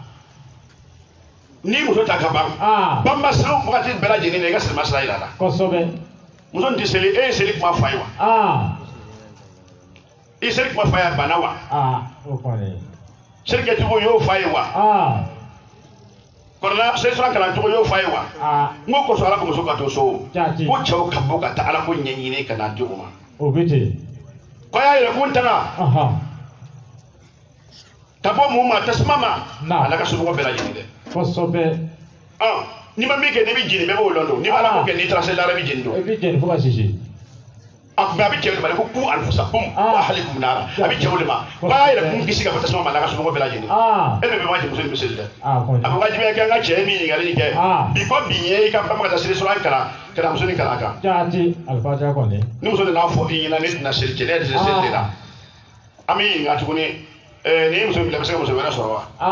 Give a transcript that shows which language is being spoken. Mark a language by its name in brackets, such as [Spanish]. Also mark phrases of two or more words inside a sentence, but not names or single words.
[Bambara] n'i muso ta ka ban banba siraw wagati bɛɛ lajɛlen na i ka silamɛya sira yira la muso nin tɛ seli e ye seli kuma f'a ye wa i seli kuma f'a ye a banna wa seli kɛcogo y'o f'a ye wa kɔrɔla seli sira kalancogo y'o f'a ye wa n ko kosɔn ala ko muso ka to so ko cɛw ka bɔ ka taa ala ko ɲɛɲini ka n'a di o ma ko a y'a yɛrɛ ko n tana ka bɔ mun ma tasuma ma ala ka somɔgɔw bɛɛ lajɛlen dɛ n'i ma min kɛ n'i bɛ jeni bɛɛ b'o lɔn don n'i ma ala ko kɛ n'i taara seli la i bɛ jeni don a tun bɛ a bɛ cɛw de ma ko [Arabic] قوا أنفسكم وأهليكم نارا [Bambara] a bɛ cɛw de ma ko a y'a yɛrɛ kun kisi ka bɔ tasuma ma ala ka somɔgɔw bɛɛ lajɛlen e de bɛ wajibi muso in bɛ seli dɛ a bɛ wajibi kɛ an ka cɛ min ɲininkali nin kɛ bi ko bi ye i ka ba ka taa seli sɔrɔ an kalan ka na muso nin kalan a kan ni muso de n'a fɔ i ɲɛna ne tɛna seli cɛ ne yɛrɛ tɛ seli de la an bɛ ɲininka tuguni ni ye muso bila a bɛ se ka muso wɛrɛ sɔrɔ wa